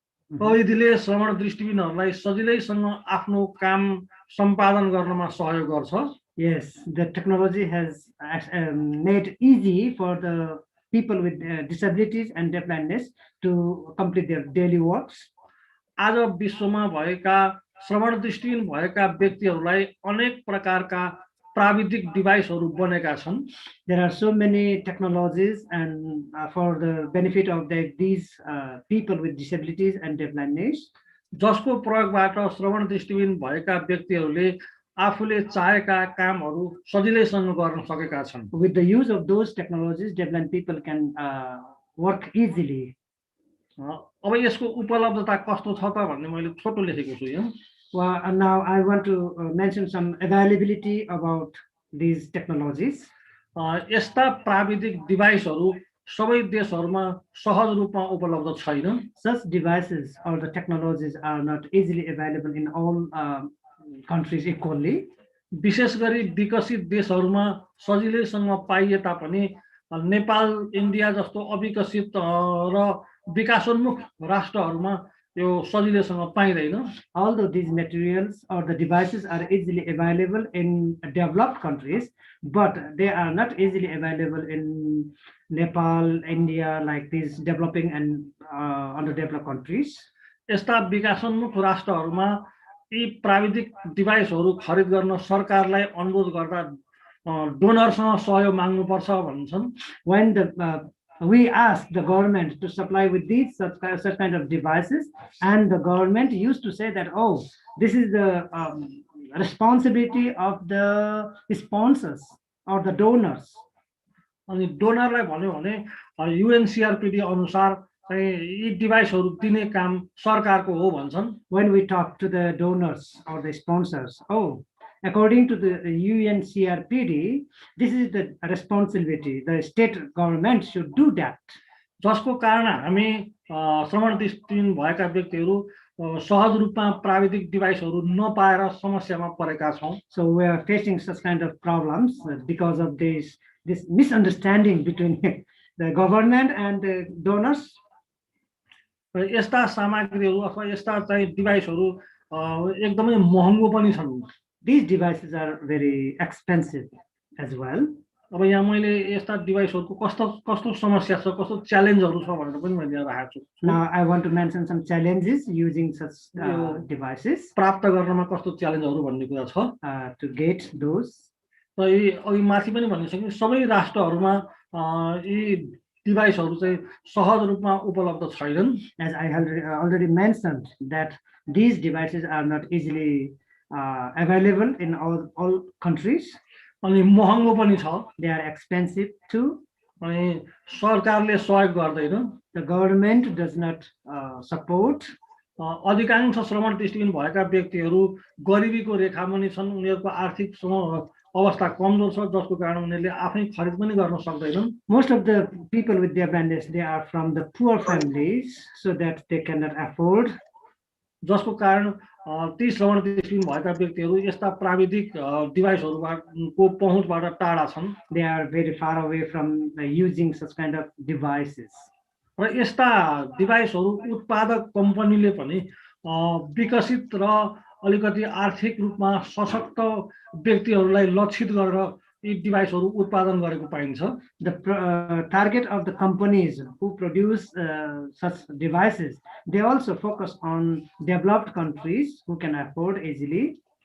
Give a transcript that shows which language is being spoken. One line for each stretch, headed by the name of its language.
Nepali: प्रविधिले श्रवण दृष्टिहीनहरूलाई सजिलैसँग आफ्नो काम सम्पादन गर्नमा सहयोग गर्छ।
English: Yes, the technology has made easy for the people with disabilities and deafblindness to complete their daily works.
Nepali: आज विश्वमा भएका श्रवण दृष्टिहीन भएका व्यक्तिहरूलाई अनेक प्रकारका प्राविधिक डिभाइसहरू बनेका छन्.
English: There are so many technologies and for the benefit of these people with disabilities and deafblindness,
Nepali: जसको प्रयोगबाट श्रवण दृष्टिहीन भएका व्यक्तिहरूले आफूले चाहेका कामहरू सजिलैसँग गर्न सकेका छन्.
English: with the use of those technologies, deafblind people can work easily.
Nepali: अब यसको उपलब्धता कस्तो छ त भन्ने मैले छोटो लेखेको छु यहाँ.
English: Well, and now I want to mention some availability about these technologies.
Nepali: यस्ता प्राविधिक डिभाइसहरू सबै देशहरूमा सहज रूपमा उपलब्ध छैन.
English: Such devices or the technologies are not easily available in all countries equally.
Nepali: विशेष गरी विकसित देशहरूमा सजिलैसँग पाइए तापनि नेपाल, इन्डिया जस्तो अविकसित र विकासोन्मुख राष्ट्रहरूमा यो सजिलैसँग पाइँदैन.
English: Although these materials or the devices are easily available in developed countries, but they are not easily available in Nepal, India, like these developing and underdeveloped countries.
Nepali: यस्ता विकासोन्मुख राष्ट्रहरूमा यी प्राविधिक डिभाइसहरू खरिद गर्न सरकारलाई अनुरोध गर्दा डोनरसँग सहयोग माग्नुपर्छ भन्छन्.
English: When we ask the government to supply with these such kind of devices, and the government used to say that, oh, this is the responsibility of the sponsors or the donors.
Nepali: अनि डोनरलाई भन्यो भने UNCRPD अनुसार चाहिँ यी डिभाइसहरू दिने काम सरकारको हो भन्छन्.
English: When we talk to the donors or the sponsors, oh, according to the UNCRPD, this is the responsibility. The state government should do that.
Nepali: जसको कारण हामी श्रवण दृष्टिहीन भएका व्यक्तिहरू सहज रूपमा प्राविधिक डिभाइसहरू नपाएर समस्यामा परेका छौं.
English: So we are facing such kind of problems because of this misunderstanding between the government and the donors.
Nepali: यस्ता सामग्रीहरू अथवा यस्ता चाहिँ डिभाइसहरू एकदमै महँगो पनि छन्.
English: These devices are very expensive as well.
Nepali: अब यहाँ मैले यस्ता डिभाइसहरूको कस्तो कस्तो समस्या छ, कस्तो च्यालेन्जहरू छ भनेर पनि मैले यहाँ राखेको छु.
English: Now I want to mention some challenges using such devices.
Nepali: प्राप्त गर्नमा कस्तो च्यालेन्जहरू भन्ने कुरा छ.
English: To get those.
Nepali: र यी अघि माथि पनि भनिसकेँ सबै राष्ट्रहरूमा यी डिभाइसहरू चाहिँ सहज रूपमा उपलब्ध छैनन्.
English: As I already mentioned that these devices are not easily available in all countries.
Nepali: अनि महँगो पनि छ.
English: They are expensive too.
Nepali: अनि सरकारले सहयोग गर्दैन.
English: The government does not support.
Nepali: अधिकांश श्रवण दृष्टिहीन भएका व्यक्तिहरू गरिबीको रेखामा नै छन्. उनीहरूको आर्थिक अवस्था कमजोर छ जसको कारण उनीहरूले आफै खरिद पनि गर्न सक्दैनन्.
English: Most of the people with deafblindness, they are from the poor families, so that they cannot afford.
Nepali: जसको कारण ती श्रवण दृष्टिहीन भएका व्यक्तिहरू यस्ता प्राविधिक डिभाइसहरूको पहुँचबाट टाढा छन्.
English: They are very far away from using such kind of devices.
Nepali: र यस्ता डिभाइसहरू उत्पादक कम्पनीले पनि विकसित र अलिकति आर्थिक रूपमा सशक्त व्यक्तिहरूलाई लक्षित गरेर यी डिभाइसहरू उत्पादन गरेको पाइन्छ.
English: The target of the companies who produce such devices, they also focus on developed countries who can afford easily.